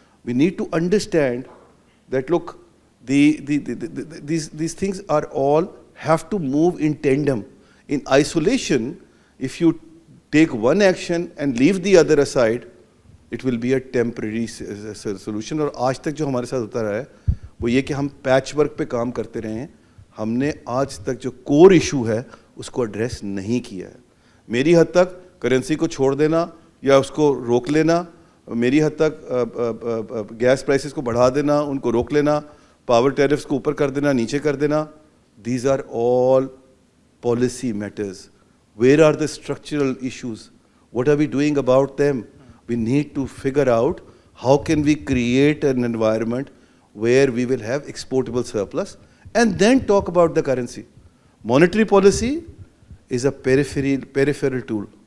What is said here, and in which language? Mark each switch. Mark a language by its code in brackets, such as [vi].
[en] We need to understand that, look, these things are all have to move in tandem. In isolation, if you take one action and leave the other aside, it will be a temporary solution. [ur] اور آج تک جو ہمارے ساتھ ہوتا رہا ہے وہ یہ کہ ہم پیچ ورک پہ کام کرتے رہے ہیں. ہم نے آج تک جو کور ایشو ہے اس کو ایڈریس نہیں کیا ہے. میری حد تک کرنسی کو چھوڑ دینا یا اس کو روک لینا, میری حد تک گیس پرائسز کو بڑھا دینا, ان کو روک لینا, پاور ٹیرفس کو اوپر کر دینا, نیچے کر دینا, [en] These are all policy matters. Where are the structural issues? What are we doing about them? We need to figure out how can we create an environment where we will have exportable surplus and then talk about the currency. Monetary policy is a peripheral tool.